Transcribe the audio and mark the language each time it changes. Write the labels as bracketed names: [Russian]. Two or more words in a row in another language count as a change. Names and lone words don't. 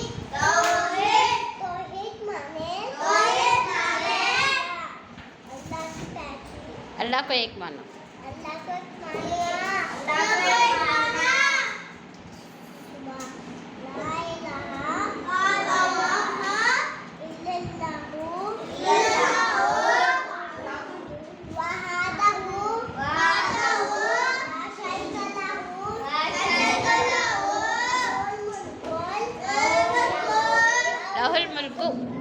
[Hindi] Tauhid माने अल्लाह को एक मानो. अल्लाह को एक माना. [Arabic] لا إله إلا الله وحده لا شريك له له الملك.